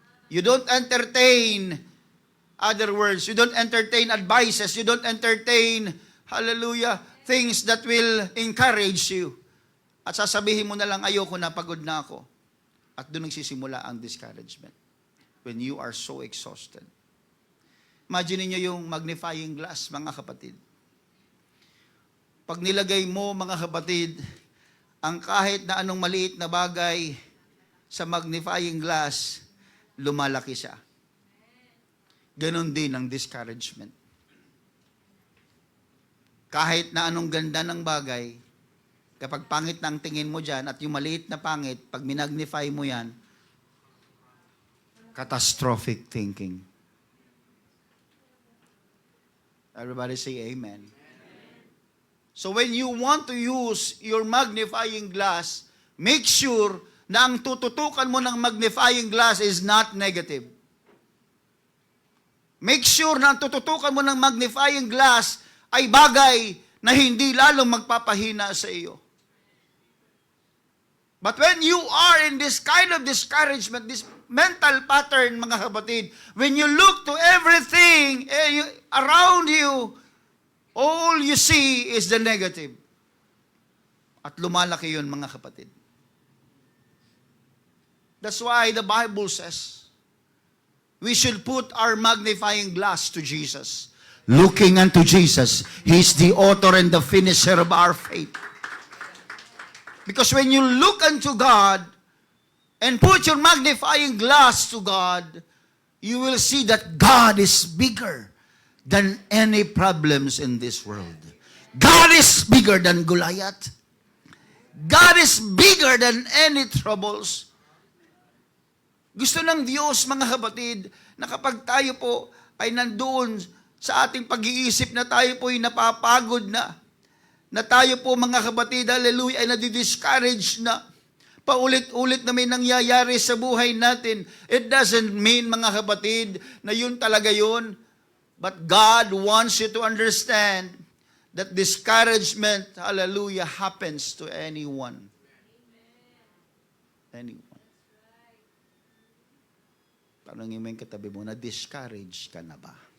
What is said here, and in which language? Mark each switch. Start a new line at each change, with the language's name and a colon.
English: You don't entertain other words. You don't entertain advices. You don't entertain, hallelujah, things that will encourage you.
Filipino: At sasabihin mo na lang, ayoko na, pagod na ako. At doon nagsisimula ang discouragement.
English: When you are so exhausted.
Filipino: Imagine niyo yung magnifying glass, mga kapatid. Pag nilagay mo, mga kapatid, ang kahit na anong maliit na bagay sa magnifying glass, lumalaki siya. Ganon din ang discouragement. Kahit na anong ganda ng bagay, kapag pangit na ang tingin mo dyan, at yung maliit na pangit, pag minagnify mo yan, catastrophic thinking.
English: Everybody say amen. So when you want to use your magnifying glass, make sure
Filipino: na ang tututukan mo ng
English: magnifying glass is not negative. Make sure
Filipino: na ang tututukan mo ng magnifying glass ay bagay na hindi lalong magpapahina sa iyo.
English: But when you are in this kind of discouragement, this mental pattern,
Filipino: mga kapatid,
English: when you look to everything around you, all you see is the negative.
Filipino: At lumalaki yun, mga kapatid.
English: That's why the Bible says, we should put our magnifying glass to Jesus. Looking unto Jesus, He's the author and the finisher of our faith. Because when you look unto God, and put your magnifying glass to God, you will see that God is bigger than any problems in this world. God is bigger than Goliath. God is bigger than any troubles.
Filipino: Gusto ng Diyos, mga kapatid, na kapag tayo po ay nandoon sa ating pag-iisip na tayo po ay napapagod na tayo po, mga kapatid, hallelujah, ay nadi-discourage na, paulit-ulit na may nangyayari sa buhay natin.
English: It doesn't mean,
Filipino: mga kapatid, na yun talaga yun.
English: But God wants you to understand that discouragement, hallelujah, happens to anyone. Anyone.
Filipino: Tanungin mo yung katabi mo, na-discourage ka na ba?